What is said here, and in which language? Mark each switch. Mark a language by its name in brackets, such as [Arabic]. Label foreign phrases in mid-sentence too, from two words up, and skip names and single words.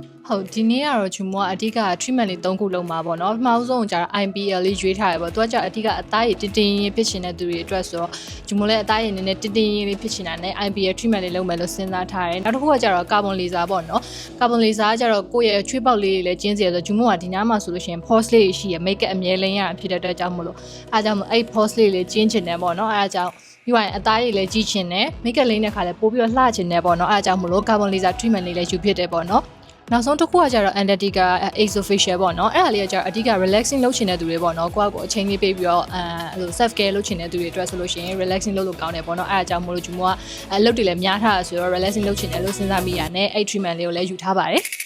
[Burmese] ဟုတ်ဒီနေ့ကတော့ဂျူမိုကအဓိက treatment လေး3ခုလုံးမှာပေါ့နော်ပထမဆုံးကျတော့ IPL လေးရွေးထားရပေါ့သူကကျအဓိကအသားရည်တင်းတင်းရေးဖြစ်ချင်တဲ့သူတွေအတွက်ဆိုတော့ဂျူမိုလည်းအသားရည်နည်းနည်းတင်းတင်းရေးလေးဖြစ်ချင်တာနဲ့ [English] IPL treatment [Burmese] လေးလုပ် မယ်လို့စဉ်းစားထားတယ်နောက်တစ်ခုကကျတော့ [English] carbon laser [Burmese] ပေါ့နော် [English] carbon laser [Burmese] ကကျတော့ကိုယ့်ရဲ့ချွေးပေါက်လေးတွေလည်းကျင်းစေရဆိုဂျူမိုကဒီနားမှာဆိုလို့ရှိရင် pores လေးရှိရ [English] make up [Burmese] အမြဲလင်းရတာဖြစ်တဲ့အတွက်ကြောင့်မလို့အားကြောင့်အဲ့ pores လေးကျင်းချင်တယ်ပေါ့နော်အားကြောင့်ပြီးရင်အသားရည်လည်းကြီးချင်တယ် [English] make up [Burmese] လေးနဲ့ခါလည်းပို့ပြီးတော့လှချင်တယ်ပေါ့နော်အားကြောင့်မလို့ [English] carbon laser treatment [Burmese] လေးလည်းယူဖြစ်တယ်ပေါ့နော်နောက်ဆုံးတစ်ခုကကျတော့ [English] Antarctica exofacial [Burmese] ပေါ့နော်အဲ့ဒါလေးကကျတော့အဓိက relaxing လုပ်ချင်တဲ့သူတွေပေါ့နော်ကိုယ့်ကိုအချိန်လေးပေးပြီးတော့ [English] self care [Burmese] လုပ်ချင်တဲ့သူတွေအတွက်ဆိုလို့ရှိရင် relaxing လုပ်လို့ကောင်းတယ်ပေါ့နော်အဲ့ဒါကြောင့်မို့လို့ဂျူမိုကအလုပ်တွေလည်းများထားတာဆိုတော့ relaxing လုပ်ချင်တယ်လို့စဉ်းစားမိရတယ်အဲ့ treatment လေးကိုလည်းယူထားပါတယ်